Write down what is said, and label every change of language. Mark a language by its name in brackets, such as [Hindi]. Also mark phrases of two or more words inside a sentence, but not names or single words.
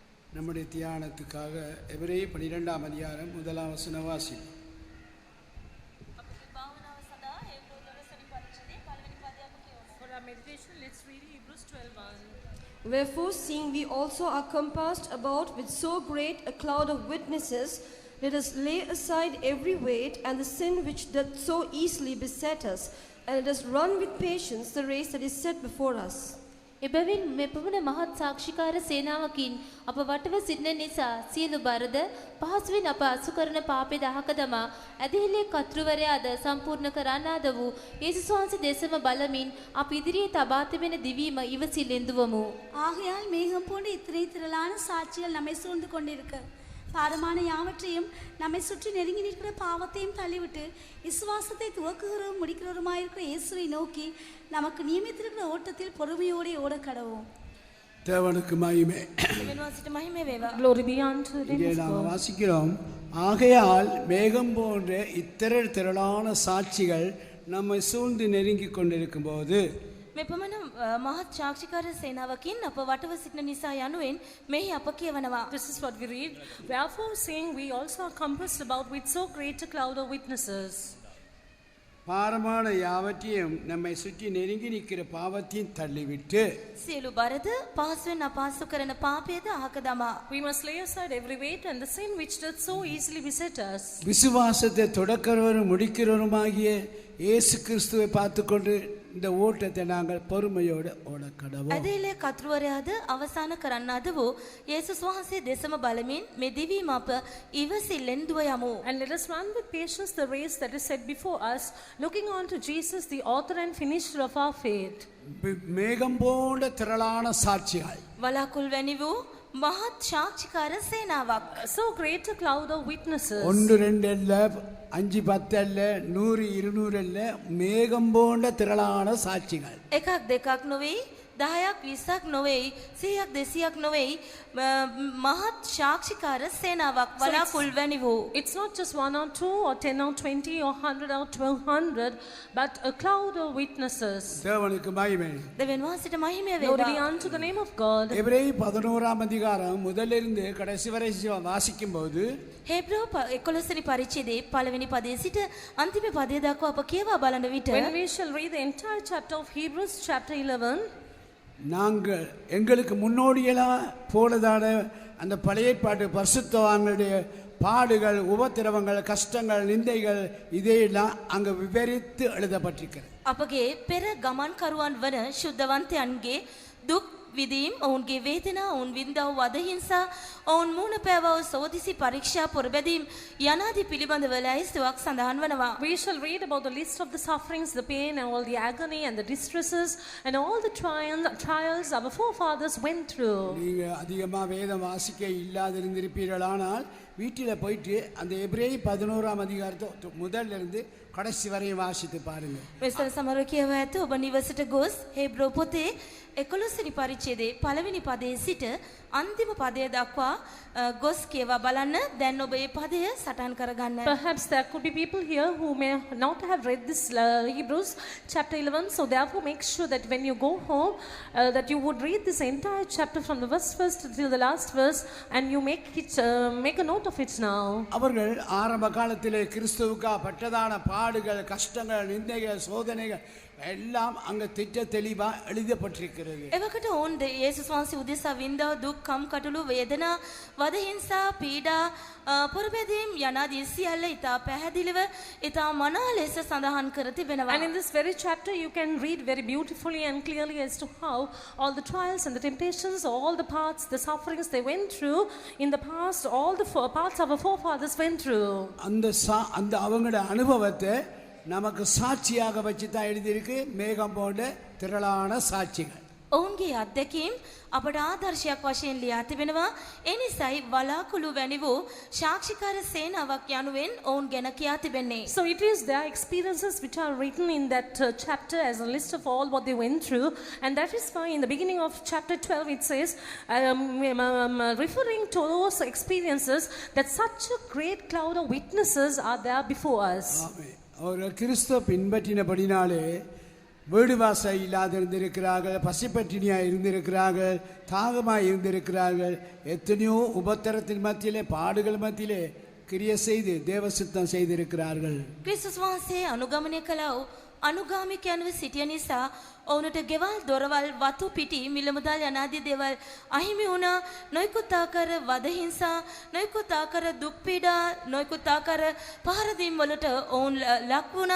[Tamil] நம்முடைய தியானத்துக்காக எபிரேய 12ஆம் அதிகாரம் 1ஆம் வசனம் வாசிப்போம். [English] For our meditation, let's read Hebrews 12:1. Wherefore, seeing we also are compassed about with so great a cloud of witnesses, let us lay aside every weight and the sin which doth so easily beset us, and let us run with patience the race that is set before us. [Sinhala] එබැවින් මෙපමණ මහත් සාක්ෂිකාර සේනාවකින් අප වටව සිටින නිසා සියලු බරද පහසුවෙන් අප අසු කරන පාපේ දහක දමා ඇදහිල්ලේ කර්තෘවරයාද සම්පූර්ණ කරන්නාද වූ යේසුස් වහන්සේ දෙසම බලමින් අප ඉදිරියේ තබා තිබෙන දිවීම ඉවසිල්ලෙන් දුවමු. [Tamil] ஆகையால் மேகம் போன்ற இத்தனை திரளான சாட்சிகள் நம்மை சூழ்ந்து கொண்டிருக்க பாரமான யாவற்றையும் நம்மை சுற்றி நெருங்கி நிற்கிற பாவத்தையும் தள்ளிவிட்டு விசுவாசத்தை துவக்குகிறோம் முடிக்கிறவருமாயிருக்கிற இயேசுவை நோக்கி நமக்கு நியமித்திருக்கிற ஓட்டத்தில் பொறுமையோடு ஓட கடவோம். தேவனுக்கு மகிமை. [English] Glory be unto the [Tamil] இங்கே [English] name of [Tamil] நாம் [English] God. [Tamil] வாசிக்கிறோம், ஆகையால் மேகம் போன்ற திரளான சாட்சிகள் நம்மை சூழ்ந்து நெருங்கி கொண்டிருக்கும் போது [Sinhala] මෙපමණ මහත් සාක්ෂිකාර සේනාවකින් අප වටව සිටින නිසා යනුවෙන් මෙහි අප කියවනවා. [English] This is what we read. Wherefore, seeing we also are compassed about with so great a cloud of witnesses. [Tamil] பாரமான யாவற்றையும் நம்மை சுற்றி நெருங்கி நிற்கிற பாவத்தையும் தள்ளிவிட்டு [Sinhala] සියලු බරද පහසුවෙන් අපහසු කරන පාපයද අහක දමා [English] We must lay aside every weight and the sin which doth so easily beset us. [Tamil] விசுவாசத்தை தொடக்கிறவரும் முடிக்கிறவருமாகிய இயேசு கிறிஸ்துவை பார்த்துக்கொண்டு இந்த ஓட்டத்தை நாங்கள் பொறுமையோடு ஓட கடவோம். [Sinhala] ඇදහිල්ලේ කර්තෘවරයාද අවසාන කරන්නාද වූ යේසුස් වහන්සේ දෙසම බලමින් මේ දිවීම අප ඉවසිල්ලෙන් දුව යමු. [English] And let us run with patience the race that is set before us, looking on to Jesus, the author and finisher of our faith. [Tamil] மேகம் போன்ற திரளான சாட்சிகள், [Sinhala] වලාකුල් වැනි වූ මහත් සාක්ෂිකාර සේනාවක්. [English] So great a cloud of witnesses. [Tamil] 1 2 அல்ல 5 10 அல்ல 100 200 அல்ல, மேகம் போன்ற திரளான சாட்சிகள். [Sinhala] එකක් දෙකක් නොවේ 10ක් 20ක් නොවේ 100ක් 200ක් නොවේ මහත් සාක්ෂිකාර සේනාවක් වලාකුල් වැනි වූ. [English] It's not just 1 or 2 or 10 or 20 or 100 or 1200, but a cloud of witnesses. [Tamil] தேவனுக்கு மகிமை. [Sinhala] දෙවියන් වහන්සේට මහිමය [English] Glory be [Sinhala] වේවා. [English] unto the name of God. [Tamil] எபிரேய 11ஆம் அதிகாரம் முதலிருந்து கடைசி வரை வாசிக்கும் போது [Sinhala] හේබ්‍රෝ 11 වෙනි පරිච්ඡේදයේ පළවෙනි පදයේ සිට අන්තිම පදයේ දක්වා අප කියවා බලන විට [English] When we shall read the entire chapter of Hebrews chapter 11, [Tamil] நாங்கள் எங்களுக்கு முன்னோடியெல்லாம் போனதான அந்த பழைய பாட்டு பரிசுத்தவான்களுடைய பாடுகள், உபத்திரவங்கள், கஷ்டங்கள், நிந்தைகள் இதையெல்லாம் அங்கே விவரித்து எழுதப்பட்டிருக்கிறது. [Sinhala] අපගේ පෙර ගමන් කරුවන් වන ශුද්ධවන්තයන්ගේ දුක් විදීම්, ඔවුන්ගේ වේදනා, ඔවුන් විඳා වූ වදහිංසා, ඔවුන් මුහුණ පෑවා වූ සෝදිසි පරීක්ෂා පොරබැදීම් යනාදී පිළිබඳව ලැයිස්තුවක් සඳහන් වනවා. [English] we shall read about the list of the sufferings, the pain, and all the agony and the distresses and all the trials our forefathers went through. [Tamil] நீங்கள் அதிகமாக வேதம் வாசிக்க இல்லாதிருந்திருப்பீர்களானால் வீட்டில் போயிட்டு அந்த எபிரேய 11ஆம் அதிகாரத்தை முதல்லிருந்து கடைசி வரையும் வாசித்து பாருங்க. [Sinhala] මෙසර සමහර කියව ඇත ඔබ නිවසට ගොස් හේබ්‍රෝ පොතේ 11 වෙනි පරිච්ඡේදයේ පළවෙනි පදයේ සිට අන්තිම පදය දක්වා ගොස් කියවා බලන්න. දැන් ඔබ මේ පදය සටහන් කරගන්න. [English] Perhaps there could be people here who may not have read this Hebrews chapter 11, so therefore make sure that when you go home that you would read this entire chapter from the first till the last verse, and you make a note of it now. [Tamil] அவர்கள் ஆரம்ப காலத்திலே கிறிஸ்துவுக்கா பட்டதான பாடுகள், கஷ்டங்கள், நிந்தைகள், சோதனைகள் எல்லாம் அங்க திட்ட தெளிவா எழுதப்பட்டிருக்கிறது. [Sinhala] එවකට ඔවුන් යේසුස් වහන්සේ උදෙසා විඳා දුක්, කම් කටළු, වේදනා, වදහිංසා, පීඩා, පොරබැදීම් යනාදී සියල්ල ඉතා පැහැදිලිව ඉතා මනා ලෙස සඳහන් කර තිබෙනවා. [English] And in this very chapter you can read very beautifully and clearly as to how all the trials and the temptations, all the parts, the sufferings they went through in the past, all the parts our forefathers went through. [Tamil] அந்த அவங்களோட அனுபவத்தை நமக்கு சாட்சியாக வச்சு தான் எழுதியிருக்கு. மேகம் போன்ற திரளான சாட்சிகள். [Sinhala] ඔවුන්ගේ අත්දැකීම් අපට ආදර්ශයක් වශයෙන් ලියා තිබෙනවා. ඒ නිසායි වලාකුළු වැනි වූ සාක්ෂිකාර සේනාවක් යනුවෙන් ඔවුන් ගැන කියා තිබෙන්නේ. [English] So it is their experiences which are written in that chapter as a list of all what they went through, and that is why in the beginning of chapter 12 it says, referring to those experiences, that such a great cloud of witnesses are there before us. [Tamil] அவர் கிறிஸ்துவ பின்பற்றினபடினாலே வீடு வாசல் இல்லாது இருந்திருக்கிறார்கள், பசிப்பட்டினியாக இருந்திருக்கிறார்கள், தாகமாக இருந்திருக்கிறார்கள். எத்தனையோ உபத்திரத்தின் மத்தியிலே, பாடுகள் மத்தியிலே கிரியை செய்து தேவ சித்தம் செய்திருக்கிறார்கள். [Sinhala] ක්‍රිස්තුස් වහන්සේ අනුගමනය කළා වූ අනුගාමිකයන්ව සිටිය නිසා ඔවුන්ට ගෙවල් දොරවල් වතු පිටි මිලමුදල් යනාදී දේවල් අහිමි වුණා. නොයෙකුත් ආකාර වද හිංසා, නොයෙකුත් ආකාර දුක් පීඩා, නොයෙකුත් ආකාර පහර දීම් වලට ඔවුන් ලක් වුණා.